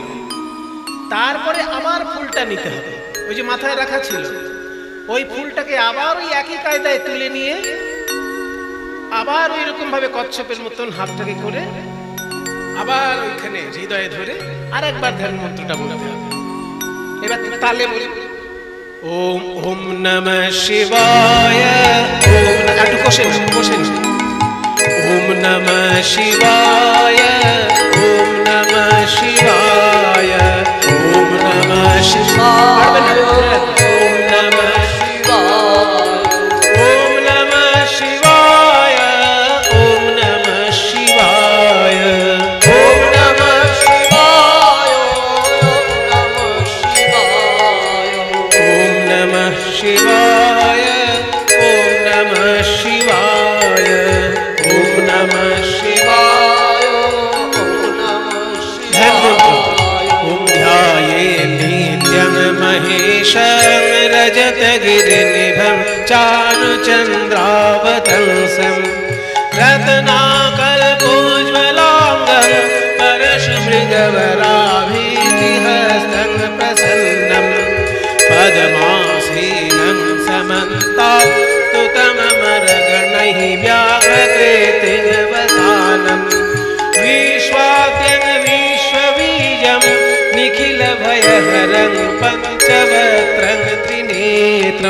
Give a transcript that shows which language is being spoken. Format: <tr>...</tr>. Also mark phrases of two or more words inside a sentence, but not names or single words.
<bn>তারপরে আবার ফুলটা নিতে হবে, ওই যে মাথায় রাখা ছিল ওই ফুলটাকে আবার ওই একই কায়দায় তুলে নিয়ে আবার ওই রকম ভাবে কচ্ছপের মতন হাতটাকে করে আবার ওইখানে হৃদয়ে ধরে আর একবার ধ্যান মন্ত্রটা বলতে হবে। এবার তালে বলি ওম</bn> <sa>ওম নমঃ শিবায়।</sa> <bn>একটু কোশেন কোশেন।</bn> <sa>ওম নমঃ শিবায়, ওম নমঃ শিবায়, ওম নমঃ শিবায়, ওম নমঃ শিবায়, ওম নমঃ শিবায়, ওম নমঃ শিবায়, ওম নমঃ শিবায়, ওম নমঃ শিবায়, ওম নমঃ শিবায়, ওম নমঃ শিবায়, ওম নমঃ শিবায়। ওম ধ্যায়েৎ নিত্যং মহেশং রজতগিরিনিভং চারুচন্দ্রাবতংশং रत्नाकल्पोज्ज्वलाङ्गं परशुमृगवराभीतिहस्तं प्रसन्नं पद्मासीनं समन्तास्तुतममरगणैः व्याघ्रकृतिर्वसानं विश्वाद्यं विश्वबीजं निखिलभयहरं पञ्चवक्त्रं त्रिनेत्रं।</sa>